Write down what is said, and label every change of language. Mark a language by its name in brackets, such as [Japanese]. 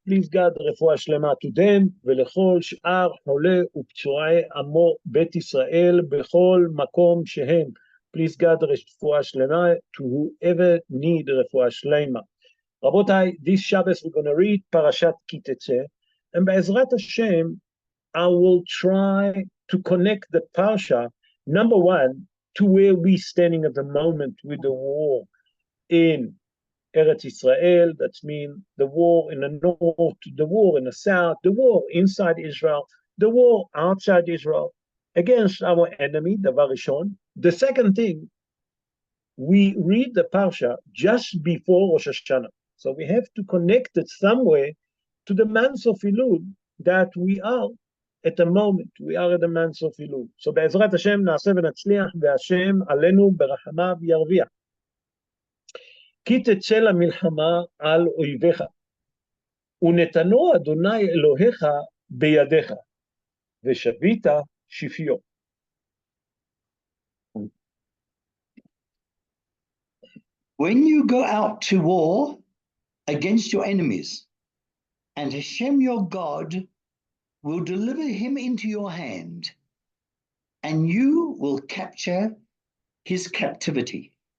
[English] Please God, [Hebrew] רפואה שלמה [English] to them, [Hebrew] ולכל שאר חולי ופצועי עמו בית ישראל, בכל מקום שהם. [English] Please God, [Hebrew] רפואה שלמה [English] to whoever need רפואה שלמה. רבותיי, this Shabbos we're going to read Parashat Tetzeh, and בעזרת Hashem, I will try to connect the Parsha, number one, to where we're standing at the moment with the war in Eretz Israel. That means the war in the north, the war in the south, the war inside Israel, the war outside Israel against our enemy, Davar Rishon. The second thing, we read the Parsha just before Rosh Hashanah. So we have to connect it somewhere to the month of Elul that we are at the moment. We are at the month of Elul. [Hebrew] So בעזרת השם נעשה ונצליח, והשם עלינו ברחמיו ירוויח. כי תצא למלחמה על אויביך, ונתנו אדוני אלוהיך בידיך, ושבית שפיו. [English] When you go out to war against your enemies, and Hashem your God will deliver him into your hand, and you will capture his captivity.